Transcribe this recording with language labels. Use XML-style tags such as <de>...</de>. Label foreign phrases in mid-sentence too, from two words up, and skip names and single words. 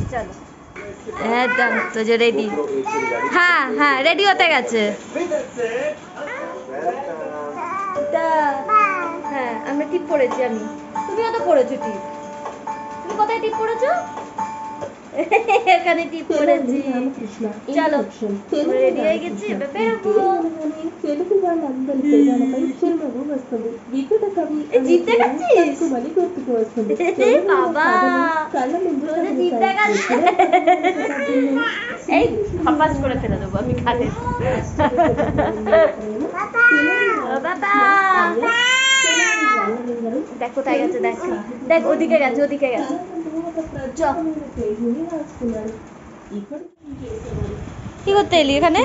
<bn>চলো একদম। তো যে রেডি, হ্যাঁ হ্যাঁ রেডি হতে গেছে। টিপ পড়েছি আমি, তুমিও তো পড়েছো টিপ। তুমি কোথায় টিপ পড়েছো? এখানে টিপ পড়েছি। চলো রেডি হয়ে গেছি, এবার বেরোবো।</bn> <te>తెలుగు వాళ్ళందరి పేదాలపై చిరునవ్వు వస్తుంది. వికట కవి</te> <bn>জিপ দেখাচ্ছিস</bn> <te>మళ్ళీ గుర్తుకు వస్తుంది.</te> <bn>বাবা</bn> <te>కళ్ళ ముందు</te> <bn>জিপ দেখাচ্ছে। এই ফাপাস করে ফেলে দেবো আমি খালে। বাবা দেখ কোথায় গেছে, দেখ দেখ ওদিকে গেছে, ওদিকে গেছে। চ কি করতে এলি এখানে?</bn>